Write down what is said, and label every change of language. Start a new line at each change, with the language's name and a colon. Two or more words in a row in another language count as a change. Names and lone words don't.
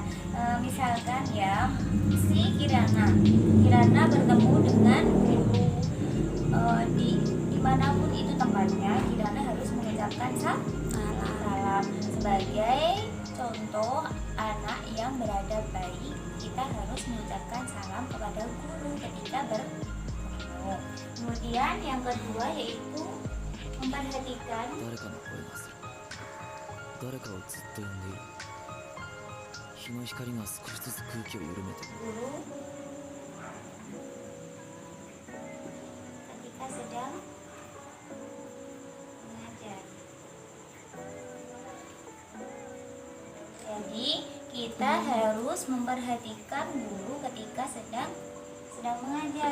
Indonesian: Misalkan ya si Kirana bertemu dengan guru dimanapun itu tempatnya, Kirana harus mengucapkan salam. Sebagai contoh anak yang beradab baik, kita harus mengucapkan salam kepada guru ketika bertemu. Kemudian yang kedua yaitu memperhatikan
Japanese: 誰かの声がする。誰かをずっと呼んでいる。日の光が少しずつ空気を緩めてる。
Indonesian: guru ketika sedang mengajar. Jadi kita harus memperhatikan guru ketika sedang mengajar.